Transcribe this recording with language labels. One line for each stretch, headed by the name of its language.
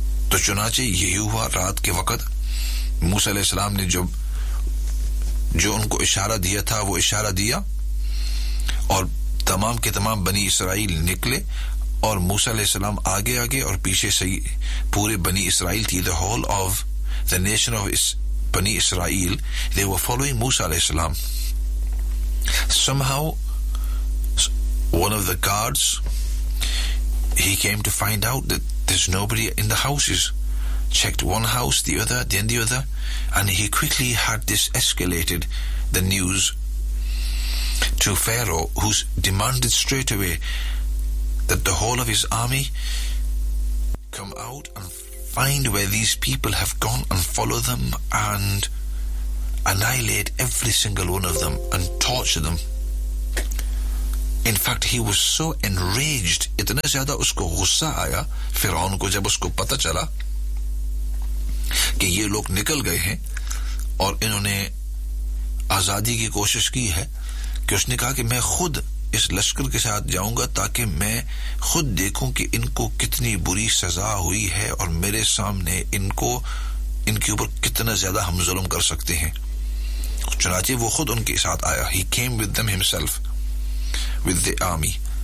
Urdu: تو چنانچہ یہی ہوا, رات کے وقت موسیٰ علیہ السلام نے جو ان کو اشارہ دیا تھا وہ اشارہ دیا اور تمام کے تمام بنی اسرائیل نکلے اور موسیٰ علیہ السلام آگے آگے اور پیچھے سے پورے بنی اسرائیل تھی,
English: the whole of the nation of بنی اسرائیل, they were following موسیٰ علیہ السلام. Somehow one of the guards, he came to find out that there's nobody in the houses, checked one house, the other, then the other, and he quickly had this escalated the news to Pharaoh, who demanded straight away that the whole of his army come out and find where these people have gone and follow them and annihilate every single one of them and torture them. In fact, he was so enraged,
Urdu: اتنا زیادہ اس کو غصہ آیا فرعون کو جب اس کو پتا چلا کہ یہ لوگ نکل گئے ہیں اور انہوں نے آزادی کی کوشش کی ہے کہ اس نے کہا کہ میں خود اس لشکر کے ساتھ جاؤں گا تاکہ میں خود دیکھوں کہ ان کو کتنی بری سزا ہوئی ہے اور میرے سامنے ان کے اوپر کتنا زیادہ ہم ظلم کر سکتے ہیں. چنانچہ وہ خود ان کے ساتھ آیا,
English: he came with them himself with the army.